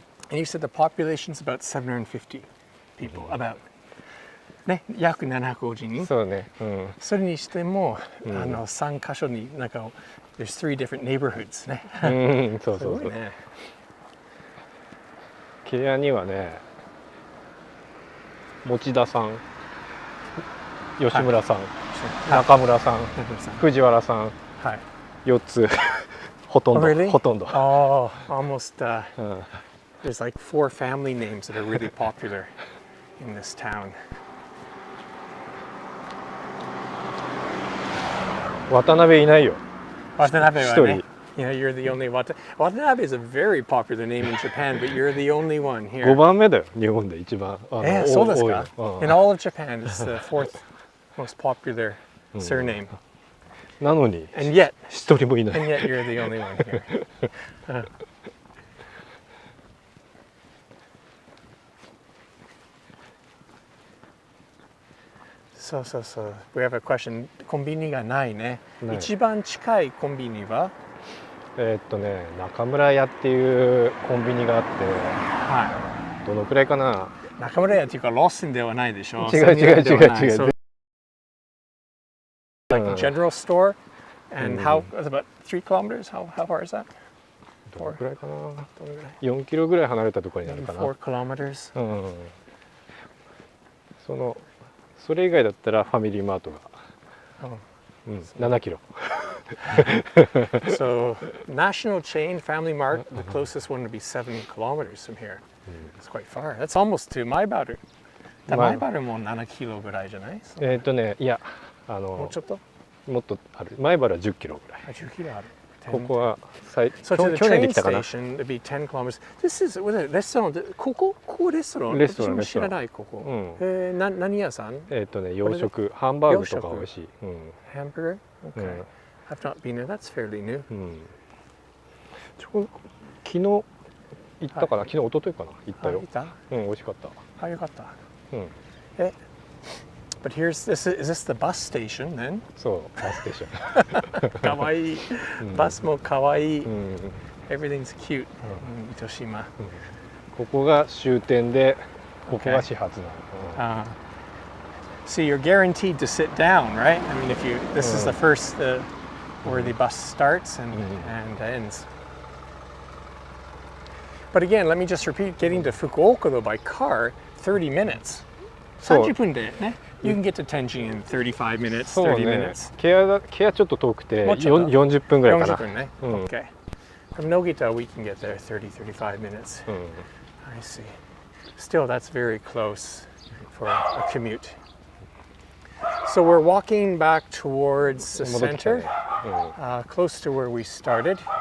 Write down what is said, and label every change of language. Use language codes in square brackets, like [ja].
[en] And you said the population's about 750 people, about. [ja] ね、約750人。そうね。それにしても、3カ所になんか [en] there's 3 different neighborhoods [ja] ね。そうそうそう。ね。ケアにはね、持田さん、吉村さん、中村さん、藤原さん、4つほとんど。 [en] Oh, almost There's like 4 family names that are really popular in this town. [ja] 渡辺いないよ。 [en] Watanabe, [ja] 一人。 [en] Yeah, you're the only Watanabe is a very popular name in Japan, but you're the only one [ja] 5 [en] here. [ja] 番目だよ。日本で一番。そうですか。多いよ。うん [en] In all of Japan, it's the 4th most popular surname. [ja] なのに [en] And yet [ja] 一人もいない。 [en] you're the only one here. So, we have a question. [ja] コンビニがないね。ない。一番近いコンビニは？中村屋っていうコンビニがあって、はどのくらいかな。い。中村屋っていうかローソンではないでしょ。違う。 [en] So, like a general store, and how? It's about 3 kilometers. How far is that? どのくらいかな。 [ja] 4キロぐらい離れたところにあるかな。 [en] 4 kilometers. [ja] それ以外だったらファミリーマートが、7キロ。 [en] So, national chain Family Mart, the closest one would be 7 kilometers from here. It's quite far. That's almost to Maibaru. [ja] マイバルも7キロぐらいじゃない？いや、もうちょっと？もっとある。前原は10キロぐらい。 10キロある。ここは [en] So to the [ja] 去年できたかな。 [en] station, it'd be 10 kilometers. This is with a restaurant. [ja] ここレストラン？レストラン。私も知らないここ。何屋さん？洋食、ハンバーグとか美味しい。 [en] Hamburger? Okay. I've not been there. That's fairly new. [ja] 昨日行ったかな。昨日一昨日かな。行ったよ。行った？美味しかった。あ、よかった。 [en] But is this the bus station then? [ja] そう、バスステーション。かわいい。バスもかわいい。 [en] Everything's cute. [ja] 糸島。ここが終点で、ここが始発なの。 [en] So you're guaranteed to sit down, right? I mean, this is the first where the bus starts and ends. But again, let me just repeat: getting to Fukuoka though by car, 30 minutes. [ja] 30分でね。 [en] You can get to Tenjin in 35 minutes, 30 minutes. [ja] ケアちょっと遠くて40分ぐらいかな。 40分ね。Okay. [en] From Nogita, we can get there 35 minutes. I see. Still, that's very close for a commute. So we're walking back towards the center, close to where we started.